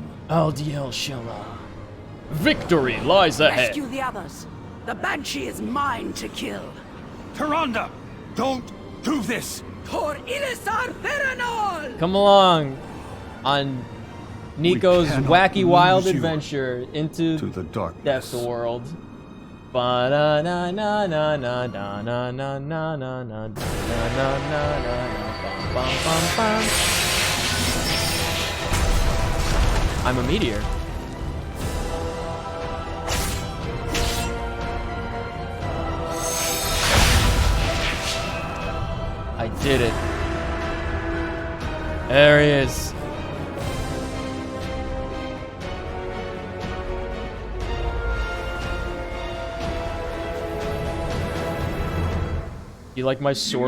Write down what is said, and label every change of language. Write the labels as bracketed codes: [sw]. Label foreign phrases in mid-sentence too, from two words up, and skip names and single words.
[en] LDL Shella. Victory lies ahead. Rescue the others. The Banshee is mine to kill. Tyrande, don't do this! For Ilisar Feranol! Come along on Nico's cannot wacky wild lose you adventure into to the darkness. Deathworld. Ba na na na na na na na na na na na na na na. I'm a meteor. I did it. There he is. You like my sword